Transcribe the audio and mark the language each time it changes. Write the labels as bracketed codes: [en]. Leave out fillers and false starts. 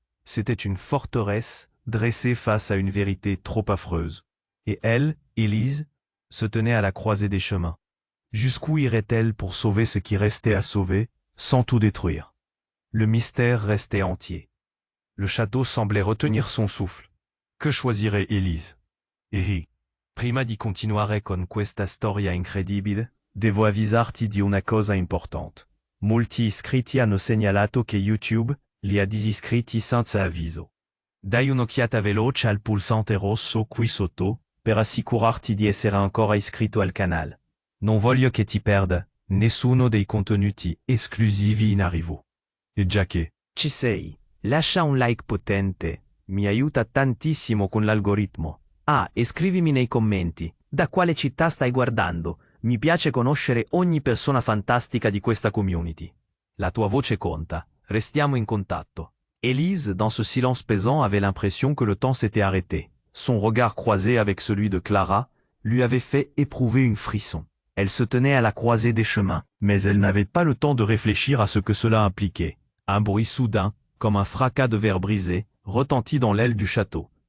[fr] C'était une forteresse dressée face à une vérité trop affreuse. Et elle, Élise, se tenait à la croisée des chemins. Jusqu'où irait-elle pour sauver ce qui restait à sauver, sans tout détruire? Le mystère restait entier. Le château semblait retenir son souffle. Que choisirait Élise? [it] E prima di continuare con questa storia incredibile, devo avvisarti di una cosa importante. Molti iscritti hanno segnalato che YouTube li ha disiscritti senza avviso. Dai un'occhiata veloce al pulsante rosso qui sotto, per assicurarti di essere ancora iscritto al canale. Non voglio che ti perda nessuno dei contenuti esclusivi in arrivo. E già che ci sei, lascia un like potente, mi aiuta tantissimo con l'algoritmo. Ah, e scrivimi nei commenti, da quale città stai guardando, mi piace conoscere ogni persona fantastica di questa community. La tua voce conta, restiamo in contatto. [fr] Élise, dans ce silence pesant, avait l'impression que le temps s'était arrêté. Son regard croisé avec celui de Clara lui avait fait éprouver une frisson. Elle se tenait à la croisée des chemins, mais elle n'avait pas le temps de réfléchir à ce que cela impliquait. Un bruit soudain, comme un fracas de verre brisé, retentit dans l'aile du château.